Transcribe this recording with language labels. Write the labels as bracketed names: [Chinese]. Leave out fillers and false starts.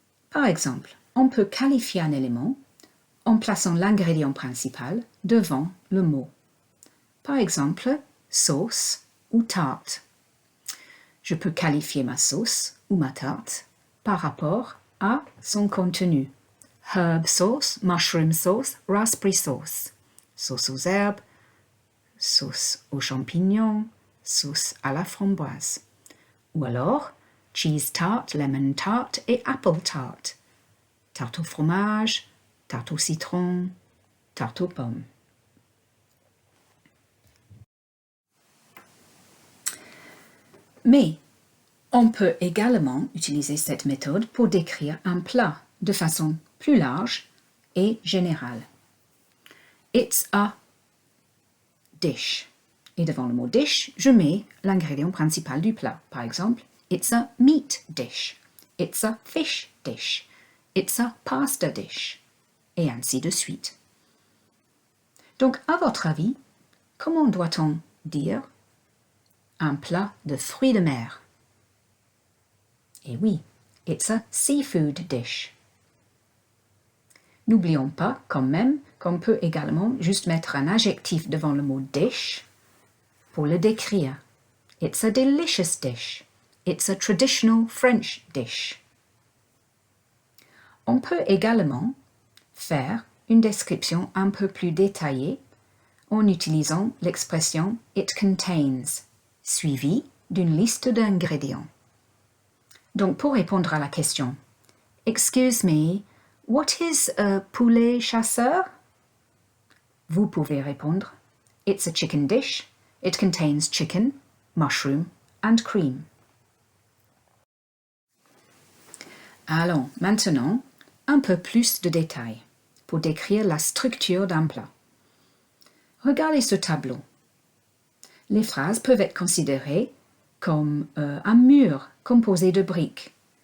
[French] Par exemple, on peut qualifier un élément en plaçant l'ingrédient principal devant le mot. Par exemple, sauce ou tarte. Je peux qualifier ma sauce ou ma tarte par rapport à son contenu. [English] Herb sauce, mushroom sauce, raspberry sauce. [French] Sauce aux herbes, sauce aux champignons, sauce à la framboise. Ou alors, [English] cheese tart, lemon tart et apple tart. [French] Tarte au fromage, tarte au citron, tarte aux pommes. Mais on peut également utiliser cette méthode pour décrire un plat de façon plus large et générale. [English] It's a dish. [French] Et devant le mot dish, je mets l'ingrédient principal du plat. Par exemple, [English] it's a meat dish. It's a fish dish. It's a pasta dish. [French] Et ainsi de suite. Donc, à votre avis, comment doit-on dire un plat de fruits de mer? Eh oui, [English] it's a seafood dish. [French] N'oublions pas quand même qu'on peut également juste mettre un adjectif devant le mot dish pour le décrire. [English] It's a delicious dish. It's a traditional French dish. [French] On peut également faire une description un peu plus détaillée en utilisant l'expression [English] it contains, [French] suivie d'une liste d'ingrédients. Donc, pour répondre à la question, [English] excuse me, what is a [French] poulet chasseur? Vous pouvez répondre, [English] it's a chicken dish. It contains chicken, mushroom and cream. [French] Allons maintenant un peu plus de détails pour décrire la structure d'un plat. Regardez ce tableau. Les phrases peuvent être considérées comme un mur composé de briques.